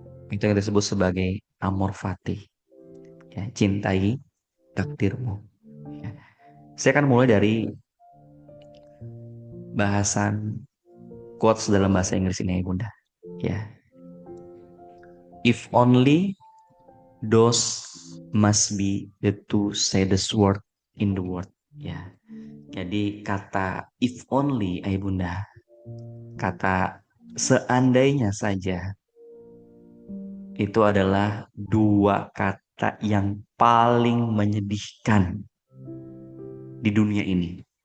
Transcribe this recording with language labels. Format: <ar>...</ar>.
<id>Itu yang disebut sebagai amor fati. Ya, cintai takdirmu. Ya. Saya akan mulai dari bahasan quotes dalam bahasa Inggris ini, Bunda.</id> <en>Ya. If only those must be the two saddest word in the world.</en> <id>Ya, jadi kata if only, ayah bunda, kata seandainya saja, itu adalah dua kata yang paling menyedihkan di dunia ini.</id>